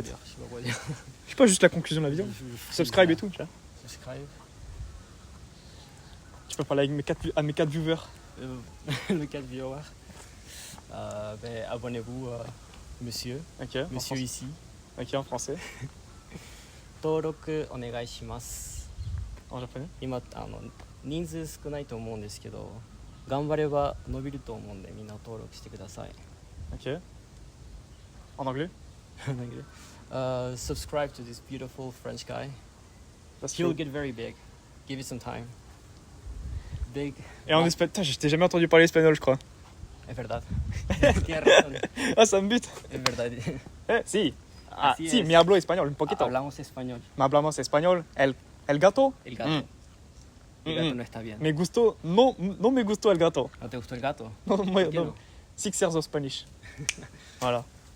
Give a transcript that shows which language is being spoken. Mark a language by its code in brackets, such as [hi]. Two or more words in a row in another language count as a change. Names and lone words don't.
[fr] Je sais pas, juste la conclusion de la vidéo. Subscribe et tout, tu vois. Subscribe. Tu peux parler avec mes 4 viewers. Le 4 viewers. Ben, abonnez-vous, monsieur. Ok. Monsieur ici. Ok, en français. [ja] 登録お願いします。 [fr] En japonais. [ja] 今人数少ないと思うんですけど、頑張れば伸びると思うんでみんな登録してください。 [fr] Ok. En anglais. [en] Subscribe to this beautiful French guy. That's He'll true. get very big. Give it some time. Big. [fr] Et en espagnol, je t'ai jamais entendu parler espagnol, je crois. [es] Es verdad. Tienes razón. [fr] Ah, ça me bute. [es] Es verdad. Si. Ah, Así si, es. me hablo español un poquito. Hablamos español. Me hablamos español. El gato. El gato. El gato no está bien. Me gustó, no me gustó el gato. ¿No te gustó el gato? No, ¿Por qué no. no? [en] Six years of Spanish. [fr] Voilà.